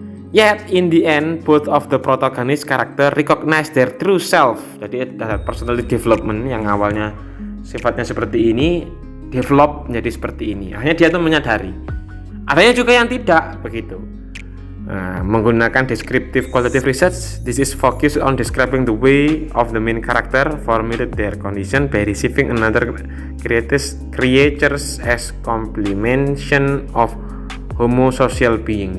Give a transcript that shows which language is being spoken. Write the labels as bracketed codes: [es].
[en] Yet in the end both of the protagonist character recognize their true self. [id] Jadi ada personality development yang awalnya sifatnya seperti ini, develop menjadi seperti ini. Akhirnya dia tuh menyadari. Adanya juga yang tidak begitu. Menggunakan [en] descriptive qualitative research, this is focused on describing the way of the main character formulate their condition by receiving another creatures as complementation of homosocial being.